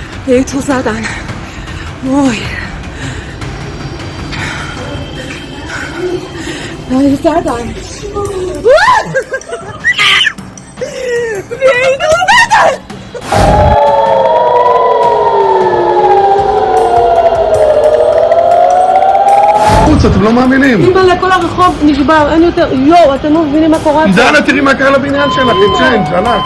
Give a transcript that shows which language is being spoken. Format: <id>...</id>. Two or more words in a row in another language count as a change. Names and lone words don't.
<nl>A243. Mooi. Hij staat aan. Wie doet dat?</nl> <he>אתם לא מאמינים. אימא'לה, כל הרחוב נשבר, אין יותר, יואו, אתם לא מבינים מה קורה פה. דנה, תראי מה קרה לבניין שלך, עם צ'יינג', הלך.</he>